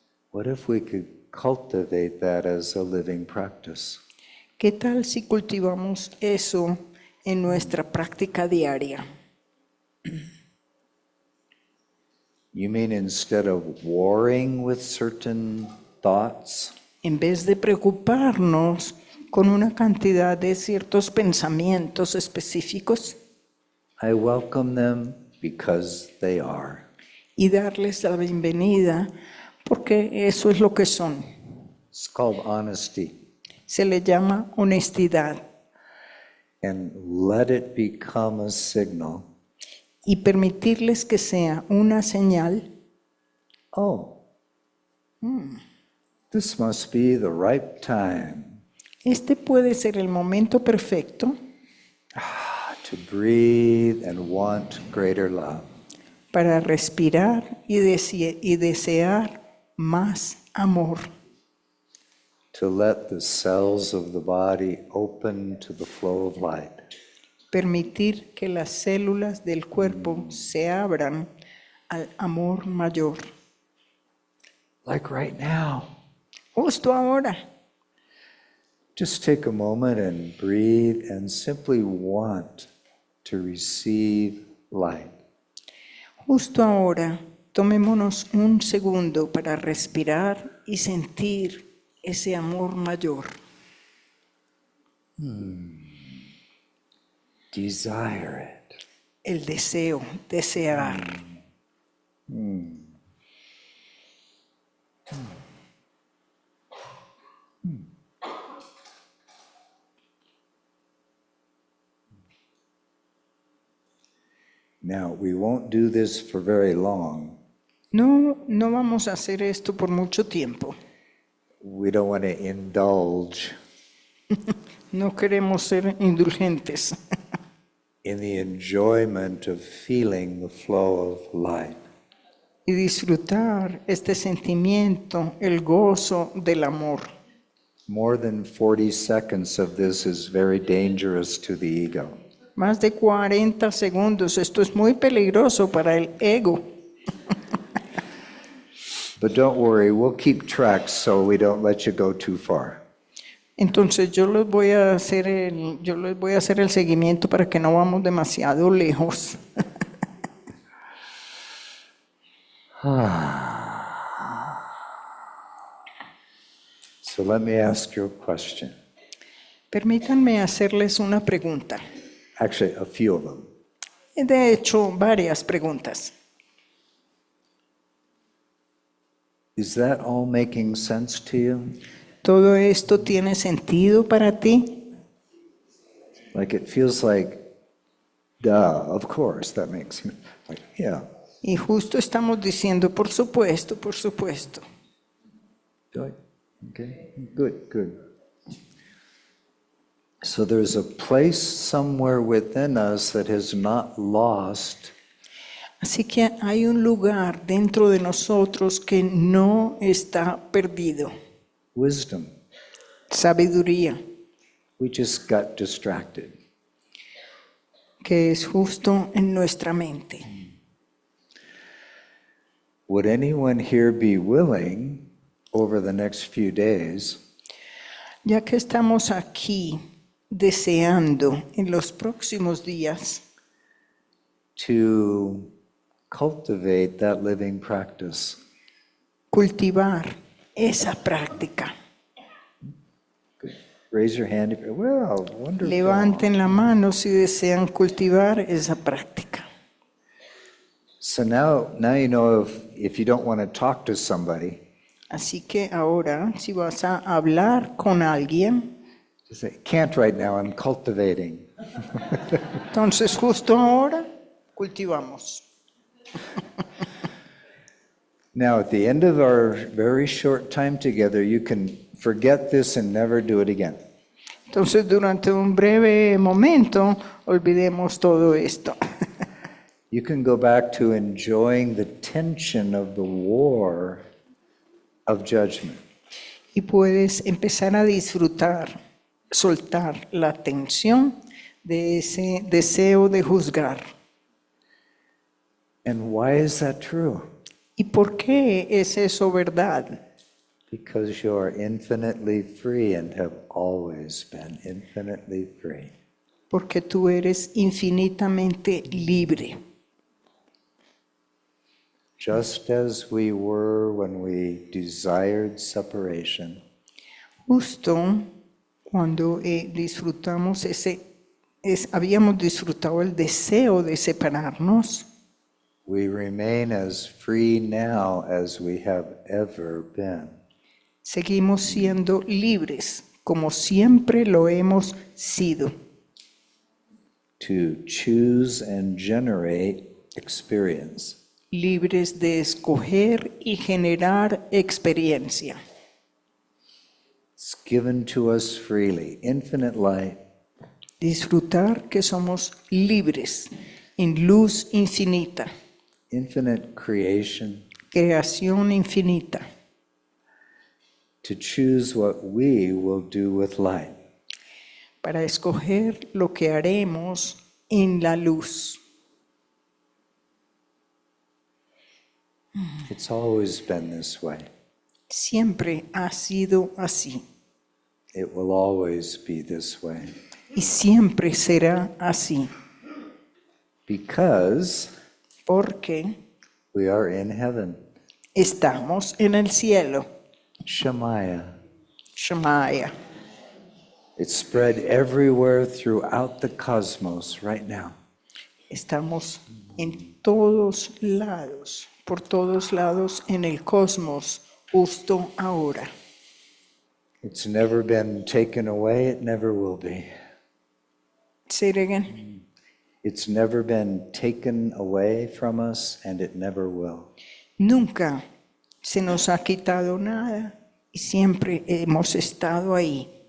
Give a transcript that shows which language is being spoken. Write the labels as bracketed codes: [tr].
[en] What if we could cultivate that as a living practice? [es] ¿Qué tal si cultivamos eso en nuestra práctica diaria? [en] You mean instead of warring with certain thoughts, [es] En vez de preocuparnos con una cantidad de ciertos pensamientos específicos [en] I welcome them because they are. [es] y darles la bienvenida porque eso es lo que son. [en] It's called honesty. [es] Se le llama honestidad [en] And let it become a signal. [es] y permitirles que sea una señal. [en] Oh, this must be the right time [es] Este puede ser el momento perfecto [en] to breathe and want greater love. [es] para respirar y desear más amor, [en] To let the cells of the body open to the flow of light. [es] permitir que las células del cuerpo se abran al amor mayor. [en] Like right now. [es] Justo ahora, [en] Just take a moment and breathe and simply want to receive light. [es] justo ahora, tomémonos un segundo para respirar y sentir ese amor mayor. [en] Desire it. [es] El deseo, desear. [en] Now, we won't do this for very long. [es] No vamos a hacer esto por mucho tiempo. [en] We don't want to indulge [es] No queremos ser indulgentes [en] in the enjoyment of feeling the flow of light. [es] y disfrutar este sentimiento, el gozo del amor. [en] More than 40 seconds of this is very dangerous to the ego. [es] Más de 40 segundos, esto es muy peligroso para el ego. [en] But don't worry, we'll keep track so we don't let you go too far. [es] Entonces yo les voy a hacer el seguimiento para que no vamos demasiado lejos. [en] So let me ask you a question. [es] Permítanme hacerles una pregunta. [en] Actually, a few of them. [es] De hecho, varias preguntas. [en] Is that all making sense to you? [es] ¿Todo esto tiene sentido para ti? [en] Like it feels like, duh, of course, that makes you, like, yeah. [es] Y justo estamos diciendo, por supuesto, por supuesto. [en] Good. Okay, good, good. So there's a place somewhere within us that has not lost [es] Así que hay un lugar dentro de nosotros que no está perdido. [en] wisdom. [es] Sabiduría, [en] We just got distracted. [es] que es justo en nuestra mente. [en] Would anyone here be willing, over the next few days, [es] Ya que estamos aquí deseando en los próximos días [en] to cultivate that living practice? [es] cultivar esa práctica? [en] Raise your hand if you're, well, wonderful. [es] Levanten la mano si desean cultivar esa práctica. [en] So now you know if you don't want to talk to somebody, [es] Así que ahora, si vas a hablar con alguien, [en] just say, can't right now, I'm cultivating. [es] entonces justo ahora cultivamos. [en] Now, at the end of our very short time together, you can forget this and never do it again. [es] Entonces, durante un breve momento, olvidemos todo esto. [en] You can go back to enjoying the tension of the war of judgment. [es] Y puedes empezar a disfrutar, soltar la tensión de ese deseo de juzgar. [en] And why is that true? [es] ¿Y por qué es eso verdad? [en] Because you are infinitely free and have always been infinitely free. [es] Porque tú eres infinitamente libre. [en] Just as we were when we desired separation, [es] Justo cuando disfrutamos habíamos disfrutado el deseo de separarnos, [en] we remain as free now as we have ever been. [es] seguimos siendo libres, como siempre lo hemos sido, [en] To choose and generate experience. [es] libres de escoger y generar experiencia. [en] It's given to us freely, infinite light, [es] Disfrutar que somos libres en luz infinita, [en] infinite creation, [es] creación infinita, [en] to choose what we will do with light. [es] para escoger lo que haremos en la luz. [en] It's always been this way. [es] Siempre ha sido así [en] It will always be this way. [es] y siempre será así, [en] Because [es] porque [en] we are in heaven. [es] estamos en el cielo. [en] Shemaya. [es] Shemaya. [en] It's spread everywhere throughout the cosmos right now. [es] Estamos en todos lados, por todos lados en el cosmos, justo ahora. [en] It's never been taken away, it never will be. Say it again. It's never been taken away from us, and it never will. [es] Nunca se nos ha quitado nada y siempre hemos estado ahí.